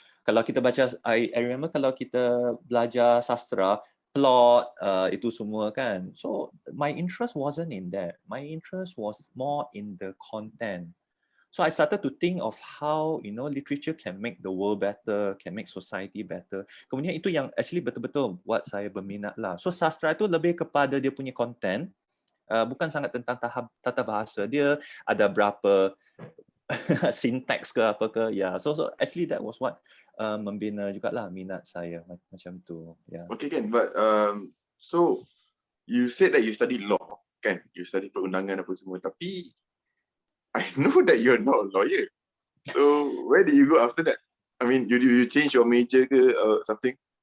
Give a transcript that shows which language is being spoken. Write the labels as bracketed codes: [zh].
[ms] Kalau kita baca, [en] I remember [ms] kalau kita belajar sastra, plot, itu semua kan. [en] So my interest wasn't in that. My interest was more in the content. So I started to think of how, you know, literature can make the world better, can make society better. [ms] Kemudian itu yang actually betul-betul buat saya berminat lah. So sastra itu lebih kepada dia punya content, bukan sangat tentang tata bahasa. Dia ada berapa syntax ke apa ke. [en] Yeah. So actually that was what [ms] membina jugalah minat saya macam tu. [en] Yeah. Okay kan, but so you said that you study law kan, you study [ms] perundangan apa semua, tapi [en] I know that you're not a lawyer. So where did you go after that? I mean, you change your major ke something?